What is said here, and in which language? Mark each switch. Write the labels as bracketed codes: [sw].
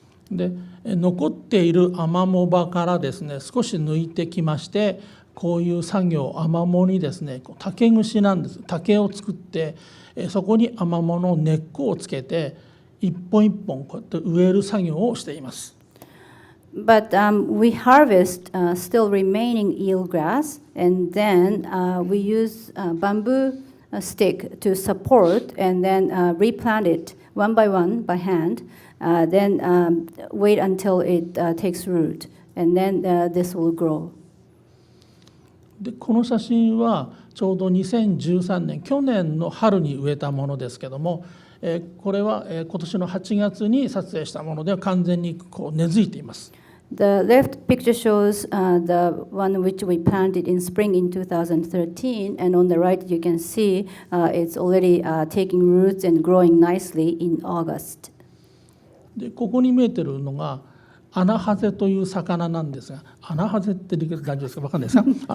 [ja] で、残っているアマモ場からですね、少し抜いてきまして、こういう作業、アマモにですね、竹串なんです。竹を作って、そこにアマモの根っこをつけて、一本一本こうやって植える作業をしています。 [en] But we harvest still remaining eel grass, and then we use bamboo stick to support, and then replant it one by one by hand. Then wait until it takes root, and then this will grow. [ja] でこの写真はちょうど2013年去年の春に植えたものですけども、これは今年の8月に撮影したもので完全にこう根付いています。 [en] The left picture shows the one which we planted in spring in 2013, and on the right you can see it's already taking roots and growing nicely in August. [ja] でここに見えてるのがアナハゼという魚なんですが、アナハゼって大丈夫ですか、分かんないですか？